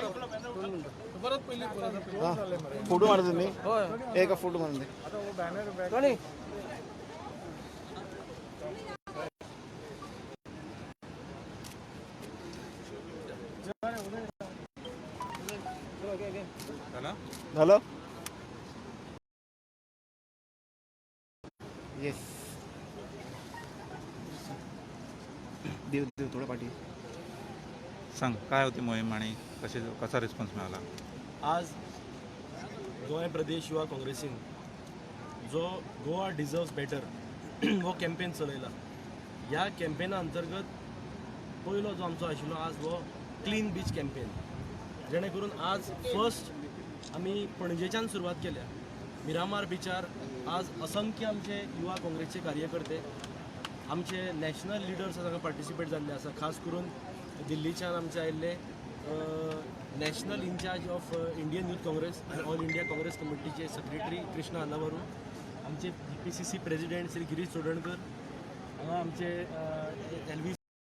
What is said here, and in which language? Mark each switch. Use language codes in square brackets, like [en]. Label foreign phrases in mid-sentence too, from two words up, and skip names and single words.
[mr] हां फोटो मारा तुम्ही एका फोटो मारून दे झालं येस देव देव थोडं पाठी सांग काय होती मोहीम आणि कसा रिस्पॉन्स मिळाला [kok] आज गोवा प्रदेश युवा काँग्रेसीन जो गोवा डिजर्व्स बेटर हो कॅम्पेन चलयला ह्या कॅम्पेना अंतर्गत पयलो जो आमचो आशिल्लो आज हो [en] clean beach campaign [kok] जेणे करून आज फर्स्ट आमी पणजेच्यान सुरवात केल्या मिरामार बीचार आज असंख्य आमचे युवा काँग्रेसचे कार्यकर्ते आमचे [en] national leaders [kok] हांगा पार्टिसिपेट जाल्ले आसा खास करून दिल्लीच्यान आमचे आयिल्ले [en] national in-charge of Indian Youth Congress [kok] आनी ऑल इंडिया काँग्रेस कमिटीचे सेक्रेटरी कृष्णा आनावरू आमचे PCC प्रेसिडेंट श्री गिरीश चोडणकर हांगा आमचे LV